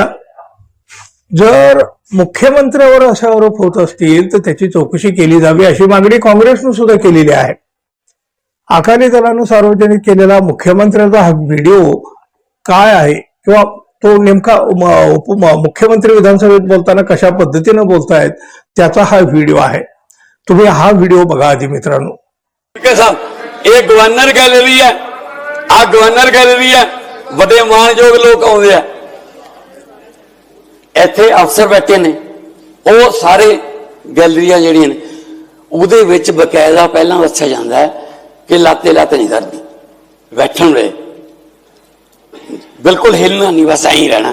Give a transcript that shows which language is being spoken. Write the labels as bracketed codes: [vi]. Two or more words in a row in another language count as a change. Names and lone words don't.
[mr] जर मुख्यमंत्र्यावर असे आरोप होत असतील तर त्याची चौकशी केली जावी अशी मागणी काँग्रेसनं सुद्धा केलेली आहे। अकाली दलानं सार्वजनिक केलेला मुख्यमंत्र्याचा हा व्हिडिओ काय आहे किंवा तो नेमका मुख्यमंत्री विधानसभेत बोलताना कशा पद्धतीने बोलतायत त्याचा हा व्हिडिओ आहे। तुम्ही हा व्हिडिओ बघा आधी मित्रांनो। [pa] ਇਹ [en] governor gallery [pa] ਹੈ, ਆ [en] governor gallery [pa] ਹੈ, ਵੱਡੇ ਮਾਨਯੋਗ ਲੋਕ ਆਉਂਦੇ ਆ, ਇੱਥੇ ਅਫਸਰ ਬੈਠੇ ਨੇ, ਉਹ ਸਾਰੇ ਗੈਲਰੀਆਂ ਜਿਹੜੀਆਂ ਨੇ ਉਹਦੇ ਵਿੱਚ ਬਕਾਇਦਾ ਪਹਿਲਾਂ ਦੱਸਿਆ ਜਾਂਦਾ ਹੈ ਕਿ ਲਾਤੇ ਨਹੀਂ ਕਰਦੀ, ਬੈਠਣ ਵੇਲੇ ਬਿਲਕੁਲ ਹਿੱਲਣਾ ਨਹੀਂ, ਬਸ ਐਂ ਰਹਿਣਾ।